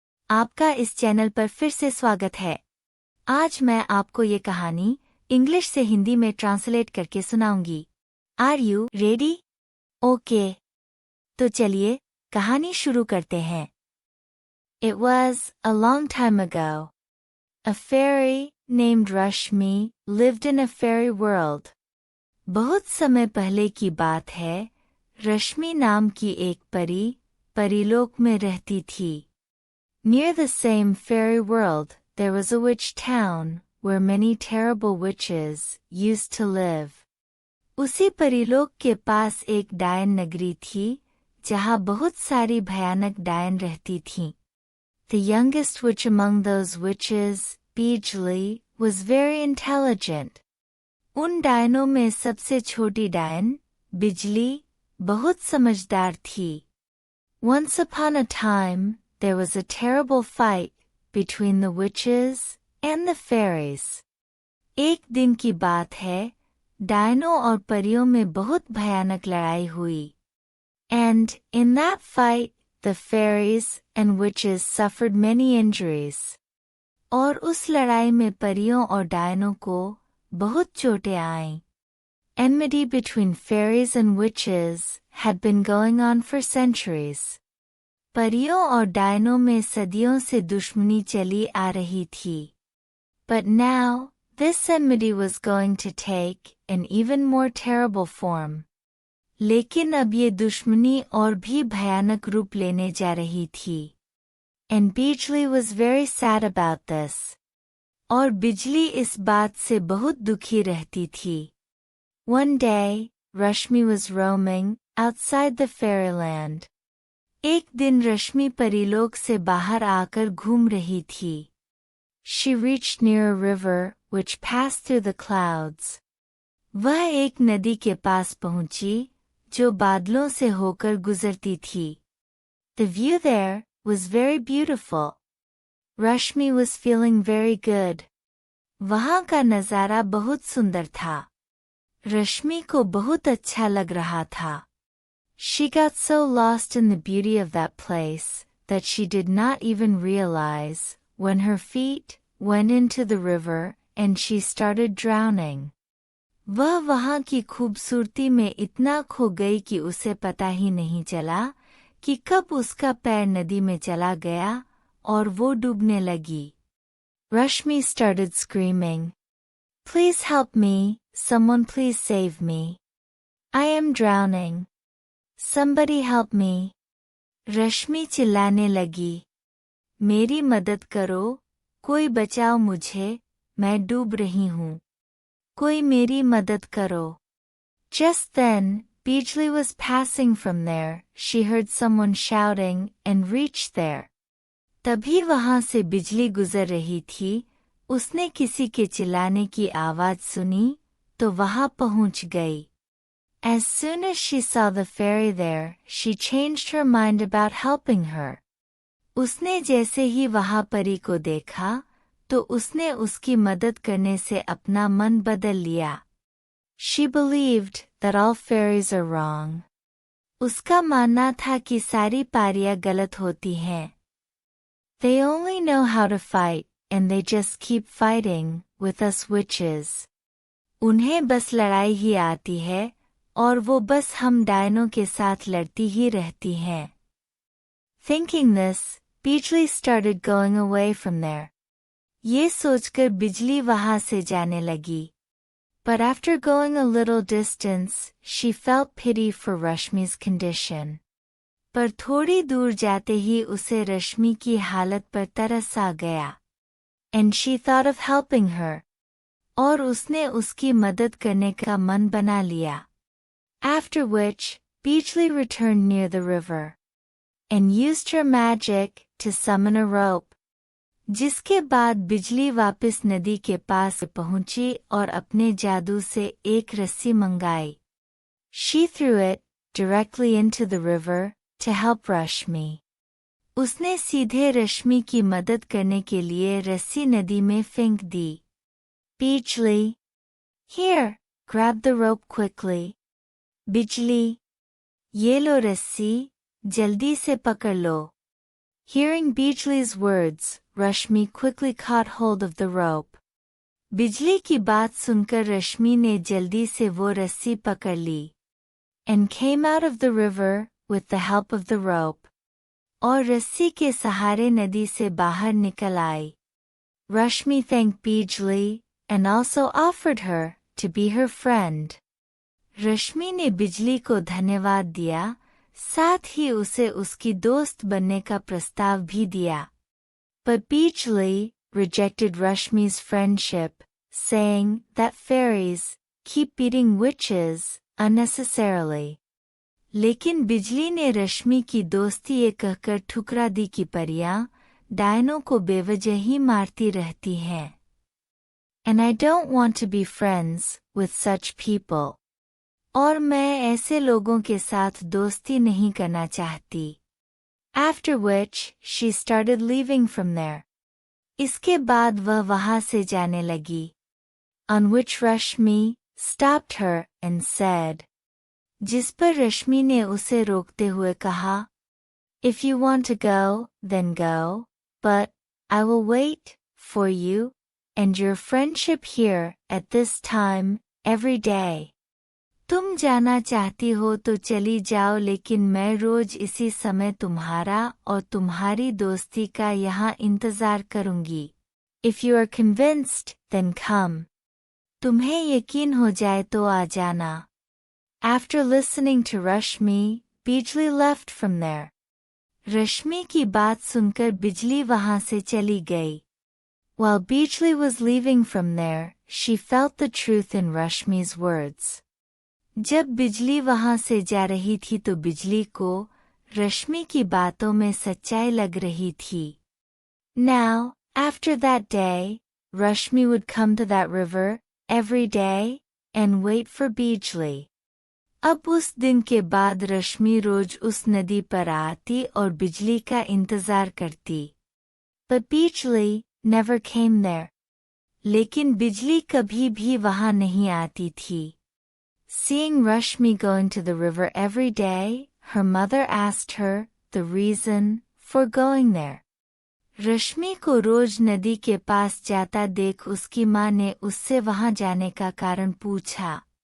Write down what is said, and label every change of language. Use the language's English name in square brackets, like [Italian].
[Hindi] आपका इस चैनल पर फिर से स्वागत है। आज मैं आपको ये कहानी इंग्लिश से हिंदी में ट्रांसलेट करके सुनाऊंगी। [English] Are you ready? [Hindi] ओके, तो चलिए कहानी शुरू करते हैं। [English] It was a long time ago. A fairy named Rashmi lived in a fairy world. [Hindi] बहुत समय पहले की बात है, रश्मि नाम की एक परी परीलोक में रहती थी। [English] Near the same fairy world, there was a witch town, where many terrible witches used to live. [Hindi] उसी परीलोक के पास एक डायन नगरी थी, जहाँ बहुत सारी भयानक डायन रहती थीं। [English] The youngest witch among those witches, Bijli, was very intelligent. [Hindi] उन डायनों में सबसे छोटी डायन, बिजली, बहुत समझदार थी। [English] Once upon a time, there was a terrible fight between the witches and the fairies. [Hindi] एक दिन की बात है, डायनों और परियों में बहुत भयानक लड़ाई हुई। [English] And in that fight, the fairies and witches suffered many injuries. [Hindi] और उस लड़ाई में परियों और डायनों को बहुत चोटें आईं। [English] Enmity between fairies and witches had been going on for centuries. [Hindi] परियों और डायनों में सदियों से दुश्मनी चली आ रही थी। [English] But now, this enmity was going to take an even more terrible form. [Hindi] लेकिन अब ये दुश्मनी और भी भयानक रूप लेने जा रही थी। [English] And Bijli was very sad about this. [Hindi] और बिजली इस बात से बहुत दुखी रहती थी। [English] One day, Rashmi was roaming outside the fairyland. [Hindi] एक दिन रश्मि परीलोक से बाहर आकर घूम रही थी। [English] She reached near a river which passed through the clouds. [Hindi] वह एक नदी के पास पहुंची, जो बादलों से होकर गुजरती थी। [English] The view there was very beautiful. Rashmi was feeling very good. [Hindi] वहाँ का नज़ारा बहुत सुंदर था। रश्मि को बहुत अच्छा लग रहा था। [English] She got so lost in the beauty of that place that she did not even realize when her feet went into the river and she started drowning. [Hindi] वह वहाँ की खूबसूरती में इतना खो गई कि उसे पता ही नहीं चला कि कब उसका पैर नदी में चला गया और वो डूबने लगी। [English] Rashmi started screaming, "Please help me, someone please save me. I am drowning. Somebody help me." [Hindi] रश्मि चिल्लाने लगी, मेरी मदद करो, कोई बचाओ मुझे, मैं डूब रही हूँ। कोई मेरी मदद करो। [English] Just then, Bijli was passing from there. She heard someone shouting and reached there. [Hindi] तभी वहाँ से बिजली गुजर रही थी, उसने किसी के चिल्लाने की आवाज़ सुनी, तो वहाँ पहुँच गई। [English] As soon as she saw the fairy there, she changed her mind about helping her. [Hindi] उसने जैसे ही वहाँ परी को देखा, तो उसने उसकी मदद करने से अपना मन बदल लिया। [English] She believed that all fairies are wrong. [Hindi] उसका मानना था कि सारी पारियां गलत होती हैं। [English] They only know how to fight, and they just keep fighting with us witches. [Hindi] उन्हें बस लड़ाई ही आती है, और वो बस हम डायनों के साथ लड़ती ही रहती हैं। [English] Thinking this, Bijli started going away from there. [Hindi] ये सोचकर बिजली वहाँ से जाने लगी। [English] But after going a little distance, she felt pity for Rashmi's condition. [Hindi] पर थोड़ी दूर जाते ही उसे रश्मि की हालत पर तरस आ गया। [English] And she thought of helping her. [Hindi] और उसने उसकी मदद करने का मन बना लिया। [English] After which, Bijli returned near the river. And used her magic to summon a rope. [Hindi] जिसके बाद बिजली वापस नदी के पास पहुंची और अपने जादू से एक रस्सी मंगाई। [English] She threw it directly into the river to help Rashmi. [Hindi] उसने सीधे रश्मि की मदद करने के लिए रस्सी नदी में फेंक दी। [English] Bijli, here, grab the rope quickly. Bijli, [Hindi] ये लो रस्सी, जल्दी से पकड़ लो. [English] Hearing Bijli's words, Rashmi quickly caught hold of the rope. [Hindi] बिजली की बात सुनकर रश्मि ने जल्दी से वो रस्सी पकड़ ली. [English] And came out of the river, with the help of the rope. [Hindi] और रस्सी के सहारे नदी से बाहर निकल आई. [English] Rashmi thanked Bijli, and also offered her to be her friend. [Hindi] रश्मि ने बिजली को धन्यवाद दिया, साथ ही उसे उसकी दोस्त बनने का प्रस्ताव भी दिया. [English] But Bijli rejected Rashmi's friendship, saying that fairies keep beating witches unnecessarily. [Hindi] लेकिन बिजली ने रश्मि की दोस्ती ये कहकर ठुकरा दी कि परियां डायनों को बेवजह ही मारती रहती हैं. [English] And I don't want to be friends with such people. [Hindi] और मैं ऐसे लोगों के साथ दोस्ती नहीं करना चाहती. [English] After which, she started leaving from there. [Hindi] इसके बाद वह वहां से जाने लगी. [English] On which Rashmi stopped her and said. [Hindi] जिस पर रश्मि ने उसे रोकते हुए कहा, [English] If you want to go, then go, but I will wait for you and your friendship here at this time every day. [Hindi] तुम जाना चाहती हो तो चली जाओ, लेकिन मैं रोज इसी समय तुम्हारा और तुम्हारी दोस्ती का यहाँ इंतजार करूंगी. [English] If you are convinced, then come. [Hindi] तुम्हें यकीन हो जाए तो आ जाना. [English] After listening to Rashmi, Bijli left from there. [Hindi] रश्मि की बात सुनकर बिजली वहां से चली गई. [English] While Bijli was leaving from there, she felt the truth in Rashmi's words. [Hindi] जब बिजली वहां से जा रही थी तो बिजली को रश्मि की बातों में सच्चाई लग रही थी. [English] Now, after that day, Rashmi would come to that river every day and wait for Bijli. [Hindi] अब उस दिन के बाद रश्मि रोज उस नदी पर आती और बिजली का इंतजार करती. [English] But Bijli never came there. [Hindi] लेकिन बिजली कभी भी वहां नहीं आती थी. [English] Seeing Rashmi going to the river every day, her mother asked her the reason for going there. [Hindi] रश्मि को रोज नदी के पास जाता देख उसकी माँ ने उससे वहां जाने का कारण पूछा.